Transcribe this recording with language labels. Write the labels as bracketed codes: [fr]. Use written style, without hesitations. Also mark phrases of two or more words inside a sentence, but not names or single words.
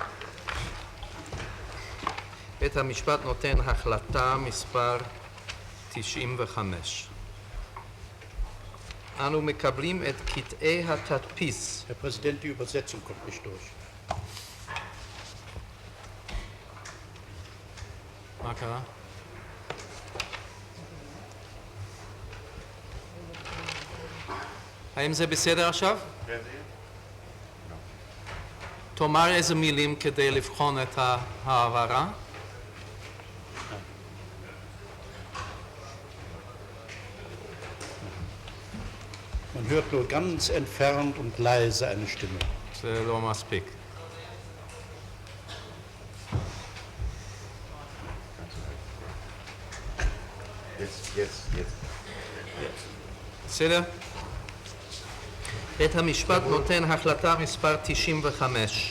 [he] בית המשפט נותן החלטה מספר 95. אנו מקבלים את קטעי התדפיס. [de] Herr Präsident, die Übersetzung kommt nicht durch. [he] מה קרה? האם זה בסדר עכשיו? תאמר איזה מילים כדי לבחון את ההעברה. [de] Man hört nur ganz entfernt und leise eine Stimme. [he] זה לא מספיק. [de] Jetzt. [he] בסדר? בית המשפט נותן החלטה מספר 95.